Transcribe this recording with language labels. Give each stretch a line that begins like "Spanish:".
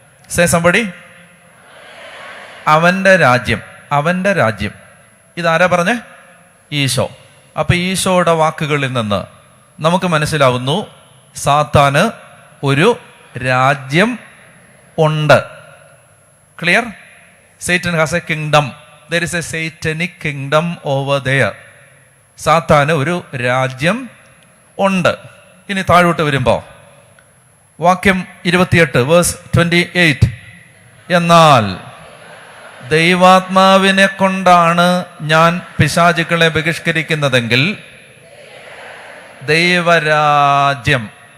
English: Say somebody.
Malayalam: അവന്റെ രാജ്യം. ഇതാരാ പറഞ്ഞേ? ഈശോ. അപ്പൊ ഈശോയുടെ വാക്കുകളിൽ നിന്ന് നമുക്ക് മനസ്സിലാവുന്നു, സാത്താന് ഒരു രാജ്യം ഉണ്ട്.
English: Clear? Satan has a kingdom. There is a satanic kingdom over there.
Malayalam: സാത്താന് ഒരു രാജ്യം ഉണ്ട്. ഇനി താഴോട്ട് വരുമ്പോ വാക്യം 28 വേഴ്സ് 28, എന്നാൽ ദൈവാത്മാവിനെ കൊണ്ടാണ് ഞാൻ പിശാചുക്കളെ ബഹിഷ്കരിക്കുന്നതെങ്കിൽ ദൈവരാജ്യം.